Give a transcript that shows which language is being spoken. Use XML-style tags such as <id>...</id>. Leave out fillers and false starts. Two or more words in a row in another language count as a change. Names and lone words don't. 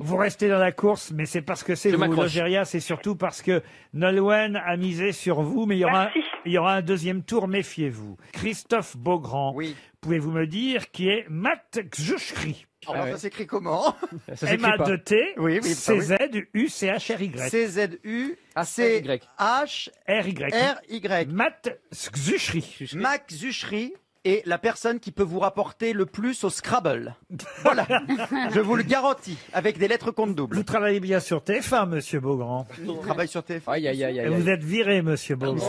<fr>Vous restez dans la course, mais c'est parce que c'est Je vous, m'accroche. Logéria, c'est surtout parce que Nolwenn a misé sur vous, mais il y aura un deuxième tour, méfiez-vous. Christophe Beaugrand, pouvez-vous me dire qui est Matt Gjuchry? Alors, ça s'écrit comment? M-A-2-T, oui, C-Z-U-C-H-R-Y. C-Z-U-C-H-R-Y. Matt Gjuchry. Matt Gjuchry est la personne qui peut vous rapporter le plus au Scrabble. Voilà, je vous le garantis, avec des lettres compte double. Vous travaillez bien sur TF1, monsieur Beaugrand. Je travaille sur TF1. Et vous êtes viré, monsieur Beaugrand.</fr>